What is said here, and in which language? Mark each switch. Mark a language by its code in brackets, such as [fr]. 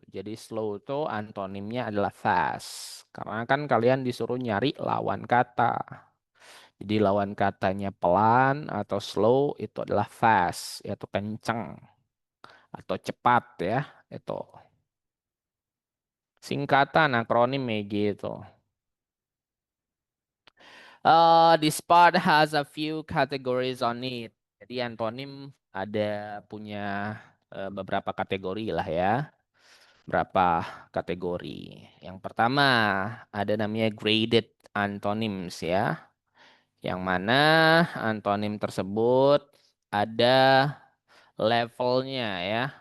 [id] Jadi slow itu antonimnya adalah fast. Karena kan kalian disuruh nyari lawan kata. Jadi lawan katanya pelan atau slow itu adalah fast, yaitu kencang atau cepat ya. Itu singkatan akronim ya gitu. [en] This part has a few categories on it. [id] Jadi antonim ada punya beberapa kategori lah ya. Berapa kategori. Yang pertama ada namanya graded antonyms ya. Yang mana antonim tersebut ada levelnya ya.